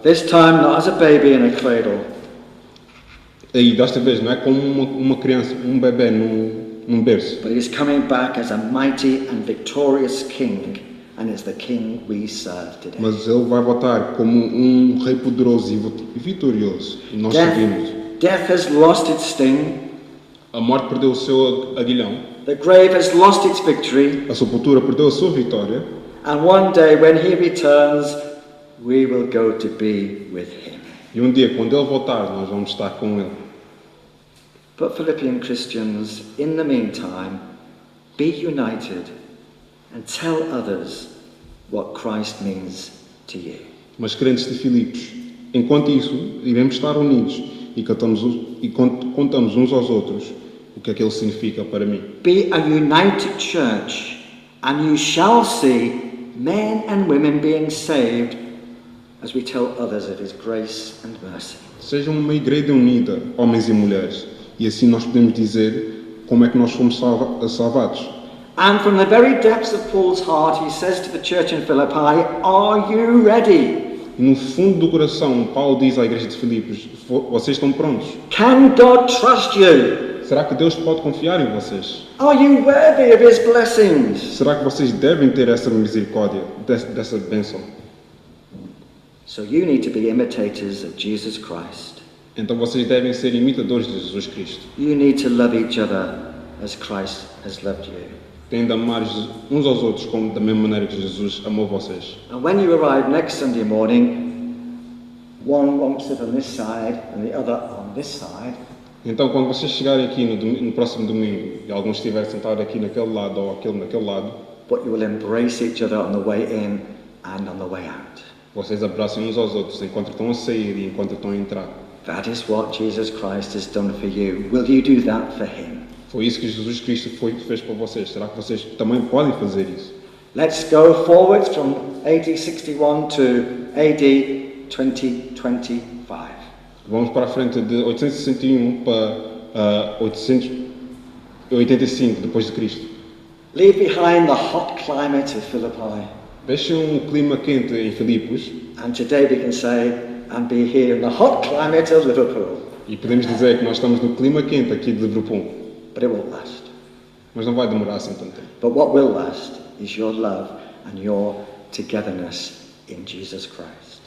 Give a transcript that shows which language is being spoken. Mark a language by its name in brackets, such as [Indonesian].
[English] This time not as a baby in a cradle, [Portuguese] E desta vez não é como uma criança, um bebê num berço. [English] but he's coming back as a mighty and victorious king, and it's the king we serve today. [Portuguese] Mas ele vai voltar como rei poderoso e vitorioso. E nós servimos. [English] Death has lost its sting, [Portuguese] A morte perdeu o seu aguilhão. [English] the grave has lost its victory, [Portuguese] A sepultura perdeu a sua vitória. [English] and one day when he returns, we will go to be with him. [Portuguese] E um dia, quando ele voltar, nós vamos estar com ele. [English] But Philippian Christians, in the meantime, be united and tell others what Christ means to you. [Portuguese] Mas crentes de Filipos, enquanto isso, iremos estar unidos e contamos uns aos outros o que é que ele significa para mim. [English] Be a united church, and you shall see men and women being saved as we tell others of his grace and mercy. [Portuguese] Sejam uma igreja unida, homens e mulheres, e assim nós podemos dizer como é que nós fomos salvados. [English] And from the very depths of Paul's heart, he says to the church in Philippi, are you ready? [Portuguese] E no fundo do coração, Paulo diz à igreja de Filipos, vocês estão prontos? [English] Can God trust you? [Portuguese] Será que Deus pode confiar em vocês? [English] Are you worthy of his blessings? [Portuguese] Será que vocês devem ter essa misericórdia, dessa bênção? [English] So you need to be imitators of Jesus Christ. [Portuguese] Então vocês devem ser imitadores de Jesus Cristo. [English] You need to love each other as Christ has loved you. [Portuguese] Têm de amar uns aos outros como da mesma maneira que Jesus amou vocês. [English] And when you arrive next Sunday morning, one won't sit on this side and the other on this side. [Portuguese] Então quando vocês chegarem aqui no próximo domingo e alguns estiverem sentados aqui naquele lado ou aquele naquele lado, [English] But you will embrace each other on the way in and on the way out. [Portuguese] vocês abracem uns aos outros enquanto estão a sair e enquanto estão a entrar. [English] That is what Jesus Christ has done for you. Will you do that for him? [Portuguese] Foi isso que Jesus Cristo fez para vocês. Será que vocês também podem fazer isso? [English] Let's go forward from AD 61 to AD 2025. [Portuguese] Vamos para a frente de 861 para 885 depois de Cristo. [English] Leave behind the hot climate of Philippi. [Portuguese] Deixem clima quente em Filipos [English] And today we can say, and be here in the hot climate of Liverpool. [Portuguese] e podemos dizer que nós estamos no clima quente aqui de Liverpool, [English] But it won't last. [Portuguese] mas não vai demorar assim tanto tempo. [English] But what will last is your love and your togetherness in Jesus Christ.